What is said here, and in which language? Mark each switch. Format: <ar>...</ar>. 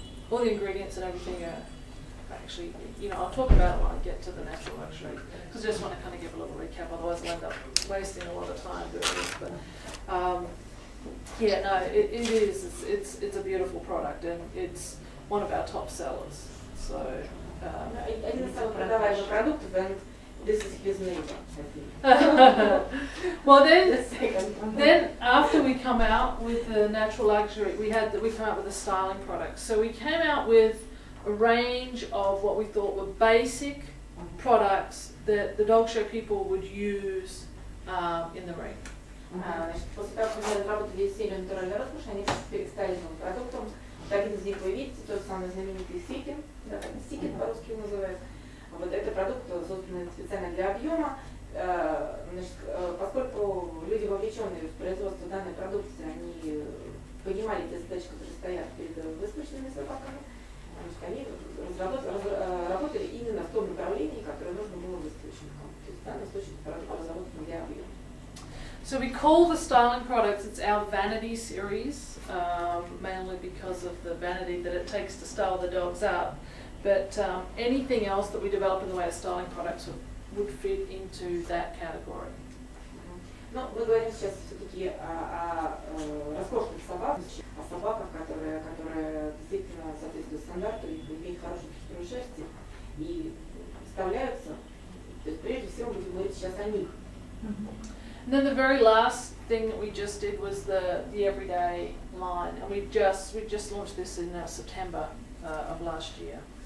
<en>All the ingredients and everything are actually, you know, I'll talk about it when I get to the natural luxury, because I just want to kind of give a little recap, otherwise I'll end up wasting a lot of time doing this. But yeah, no, it is. It's a beautiful product, and it's one of our top sellers. So.</en> <ru>Один из самых продаваемых продуктов,</ru> <en>and this is his neighbor. Well, then after we come out with the natural luxury, we come out with a styling product. So we came out with a range of what we thought were basic products that the dog show people would use in the ring.</en> <ru>После того, как мы разработали серию натуральной роскоши, они перестали новым продуктом. Вот один из них вы видите, тот самый знаменитый сикин, да, сикин по-русски его называют. Вот это продукт, созданный специально для объема. Значит, поскольку люди, вовлеченные в производство данной продукции, они понимали те задачи, которые стоят перед выставочными собаками, значит, они работали именно в том направлении, которое нужно было выставочникам. То есть в данном случае продукт разработан для объема.</ru> <en>So we call the styling products, it's our vanity series, mainly because of the vanity that it takes to style the dogs up. But anything else that we develop in the way of styling products would fit into that category.</en> <ru>Но мы говорим сейчас все-таки о роскошных собаках, о собаках, которые действительно соответствуют стандарту, имеют хорошую текстуру шерсти и вставляются. То есть прежде всего мы будем говорить сейчас о них.</ru> <en>And then the very last thing that we just did was the everyday line, and we just launched this in September of last year.</en>